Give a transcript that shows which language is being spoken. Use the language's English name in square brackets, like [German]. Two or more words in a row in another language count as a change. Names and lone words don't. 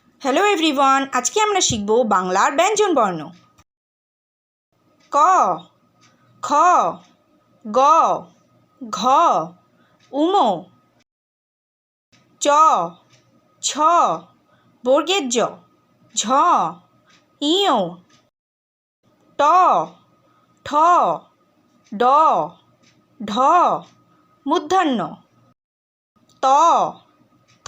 [English] Hello everyone, [Bangla] আজকে আমরা শিখব বাংলার ব্যঞ্জন বর্ণ। ক, খ, গ, ঘ, উম, চ, ছ, বর্গের জ, ঝ, ইয়, ট, ঠ, ড, ঢ, মূর্ধন্য, ত, থ,